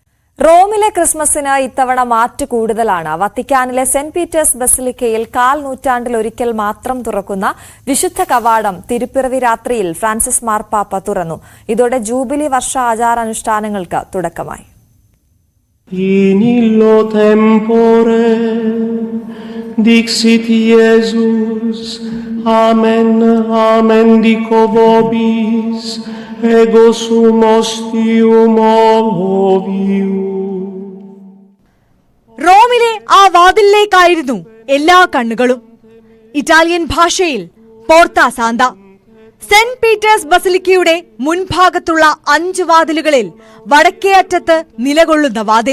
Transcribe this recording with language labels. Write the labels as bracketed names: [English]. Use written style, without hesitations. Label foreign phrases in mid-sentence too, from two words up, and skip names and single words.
[Malayalam] റോമിലെ ക്രിസ്മസിന് ഇത്തവണ മാറ്റ് കൂടുതലാണ്. വത്തിക്കാനിലെ സെന്റ് പീറ്റേഴ്സ് ബസിലിക്കയിൽ 1/4 നൂറ്റാണ്ടിലൊരിക്കൽ മാത്രം തുറക്കുന്ന വിശുദ്ധ കവാടം തിരുപ്പിറവി രാത്രിയിൽ ഫ്രാൻസിസ് മാർപ്പാപ്പ തുറന്നു. ഇതോടെ ജൂബിലി വർഷ ആചാരാനുഷ്ഠാനങ്ങൾക്ക് തുടക്കമായി. [Latin] In illo tempore dixit Iesus, Amen, Amen dico vobis, ego sum ostium ovium. [Malayalam] റോമിലെ ആ വാതിലിലേക്കായിരുന്നു എല്ലാ കണ്ണുകളും. ഇറ്റാലിയൻ ഭാഷയിൽ [Italian] Porta Santa. [Malayalam] സെന്റ് പീറ്റേഴ്സ് ബസിലിക്കയുടെ മുൻഭാഗത്തുള്ള 5 വാതിലുകളിൽ വടക്കേ അറ്റത്ത് നിലകൊള്ളുന്ന വാതിൽ.